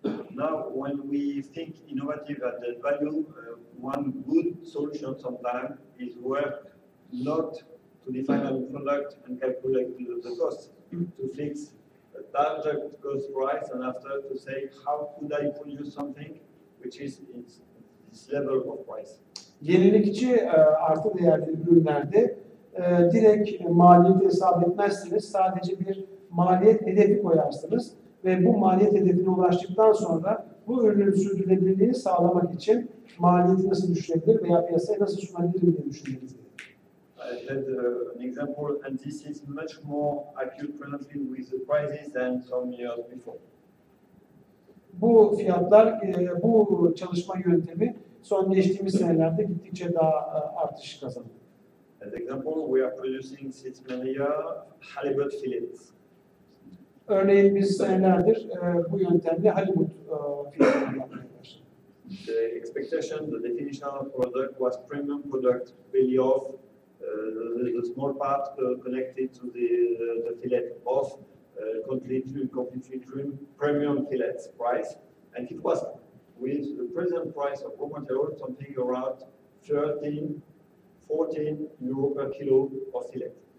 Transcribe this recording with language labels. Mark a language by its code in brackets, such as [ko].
[en] Now, when we think innovative added value, one good solution sometimes is work not to define a product and calculate the cost, to fix a target cost price, and after to say how could I produce something which is in this level of price. [tr] Yenilikçi artı değerli ürünlerde direkt maliyeti hesap etmezsiniz. Sadece bir maliyet hedefi koyarsınız ve bu maliyet hedefine ulaştıktan sonra bu ürünün sürdürülebilirliğini sağlamak için maliyeti nasıl düşürebilir veya piyasaya nasıl sunabilirim diye düşünmeniz gerekiyor. [en] I had an example, and this is much more acute presently with the crisis than some years before. [tr] Bu fiyatlar, bu çalışma yöntemi son geçtiğimiz senelerde gittikçe daha artış kazandı. [en] As example, we are producing since many years halibut fillets. [tr] Örneğin biz senelerdir bu yöntemle halibut filetleri yapmaya başladık. [en] The expectation, the definition of product was premium product, belly off, the small part connected to the fillet off, completely trim, premium fillets price, and it was with the present price of raw material something around 13-14 euro per kilo of fillet.